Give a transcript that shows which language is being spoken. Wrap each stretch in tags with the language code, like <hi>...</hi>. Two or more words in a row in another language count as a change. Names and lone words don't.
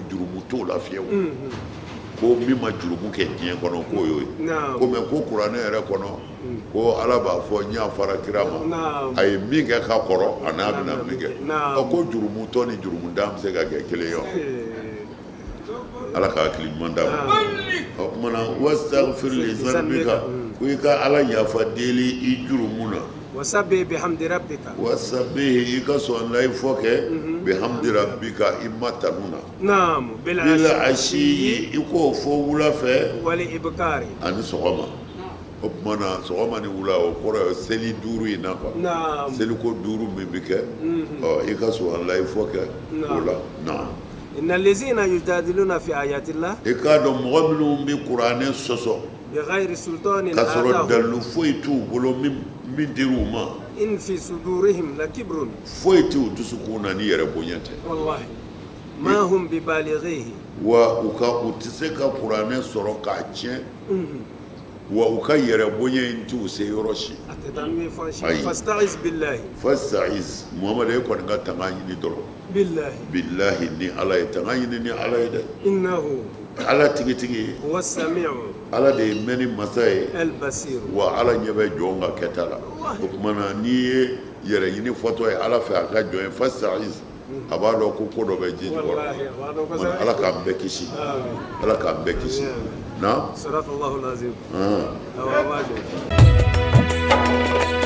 <bm>jurumu t'o la fiyewu ko min ma jurumu kɛ diɲɛ kɔnɔ k'o y'o ye ko mɛ ko kuranɛ yɛrɛ kɔnɔ ko ala b'a fɔ n y'a fara kira ma a ye min kɛ ka kɔrɔ a n'a bɛna min kɛ ko jurumu tɔ ni jurumu dan bɛ se ka kɛ kelen ye ala ka hakili ɲuman d'a ma o kumana</bm> <ar>واستغفر لذنبك</ar> <bm>ko i ka ala yafa deli i jurumu na</bm> <ar>وسبح بحمد ربك</ar> <bm>wasabihi i ka sɔn la i fɔ kɛ</bm> <ar>بحمد ربك</ar> <bm>i ma tanu na</bm> <ar>نعم</ar> <bm>bila</bm> <ar>بالعشي</ar> <bm>asiyi i k'o fɔ wula fɛ</bm> <ar>والإبكار</ar> <bm>ani sɔgɔma o tuma na sɔgɔma ni wula o kɔrɔ ye seli 5 in na quoi</bm> <ar>نعم</ar> <bm>seli ko 5 min bi kɛ i ka sɔn la i fɔ kɛ o la na</bm> <ar>إن الذين يجادلون في آيات الله</ar> <bm>i k'a dɔn mɔgɔ minnu bi kuranɛ sɔsɔ</bm> <ar>بغير سلطان</ar> <bm>k'a sɔrɔ</bm> <ar>آتاهم</ar> <bm>dalu foyi t'u bolo min dir'u ma</bm> <ar>إن في صدورهم لكبر</ar> <bm>foyi t'u dusukun na ni yɛrɛ bonya tɛ</bm> <ar>والله ما هم ببالغيه</ar> <bm>wa u tɛ se ka kuranɛ sɔrɔ k'a tiɲɛ wa u ka yɛrɛ bonya in t'u se yɔrɔ si أتدانوي فانشي</bm> <ar>أي. فاستعذ بالله</ar> <bm>fasta'iz muhamadu e kɔni ka tanga ɲini dɔrɔn</bm> <ar>بالله</ar> <bm>billahi ni ala ye tanga ɲini ni ala ye dɛ</bm> <ar>إنه</ar> <bm>ala tigitigi</bm> <ar>هو السميع</ar> <bm>ala de ye mɛnni masa ye</bm> <ar>البصير</ar> <bm>wa ala ɲɛ bɛ jɔn ka kɛta la o tuma na n'i ye yɛrɛ ɲini fɔtɔ ye ala fɛ a ka jɔn ye fasta'iz a b'a dɔn ko dɔ bɛ ji jukɔrɔ</bm> <ar>والله</ar> <bm>ala k'an bɛɛ kisi ala k'an bɛɛ kisi na</bm> <ar>صدق الله العظيم ah. هو واجب</ar>